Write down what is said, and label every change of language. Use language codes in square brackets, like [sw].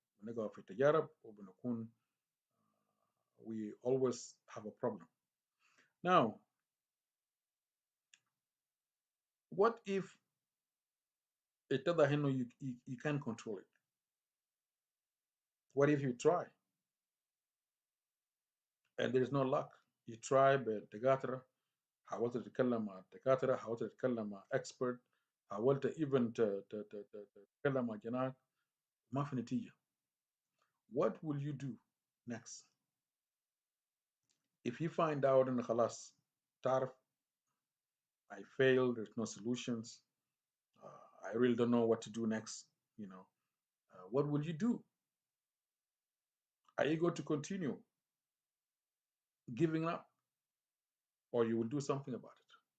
[ar] بنقع في تجارب وبنكون [en] we always have a problem. Now, what if [ar] اتضح انه [en] you can't control it? What if you try and there's no luck? You try [ar] بالدكاترة، حاولت تتكلم مع الدكاترة، حاولت تتكلم مع expert، حاولت [en] even [ar] تتكلم مع جناح، ما في نتيجة. [en] What will you do next? If you find out in [ar] خلاص تعرف [en] I failed, there's no solutions, I really don't know what to do next, what will you do? Are you going to continue giving up, or you will do something about it?